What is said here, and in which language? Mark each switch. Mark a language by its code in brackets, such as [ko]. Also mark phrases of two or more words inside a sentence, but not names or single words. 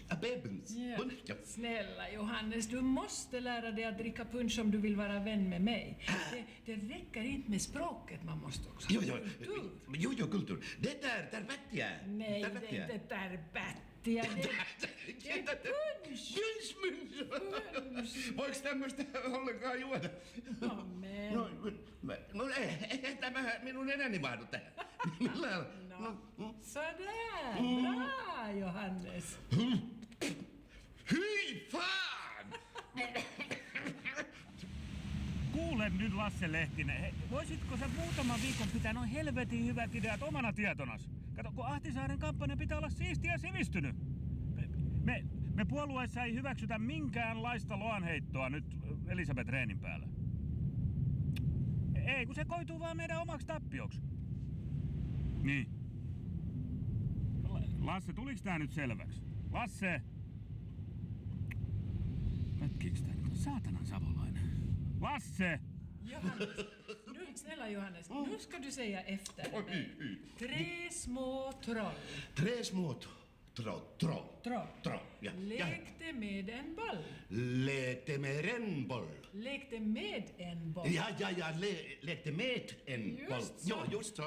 [sv] Punsch. Ja. Punsch, ja. Snälla Johannes, du måste lära dig att dricka punsch om du vill vara vän med mig. Det räcker inte med språket, man måste också ha kultur. Jo, kultur. Det är tervettiä. Nej, det är inte tervettiä. Det är punsch. Punsch. [fi] Voiko tämmöistä ollenkaan juoda? Amen. No ei tämä minun enäni mahdu tähän. Millään? [sv] Sådär, bra Johannes. [fi] Hyi fan! Kuule nyt Lasse Lehtinen, voisitko sä muutaman viikon pitää noin helvetin hyvät ideat omana tietonas? Kato, kun Ahtisaaren kampanja pitää olla siistiä ja sivistynyt. Me puolueessa ei hyväksytä minkäänlaista loanheittoa nyt Elisabeth Rehnin päällä. Ei, kun se koituu vaan meidän omaksi tappioksi. Niin. Lasse, tuliks tää nyt selväksi? Lasse! Pätkiiks tää nyt? Saatanan savolainen. Lasse! [sv] Johannes, nu, snälla Johannes, nu ska du säga efter mig. Tre små troll. Tre små troll. Ja. Lekte med en boll. Lekte med en boll. Lekte med en boll. Ja, lekte med en boll. Ja, just så.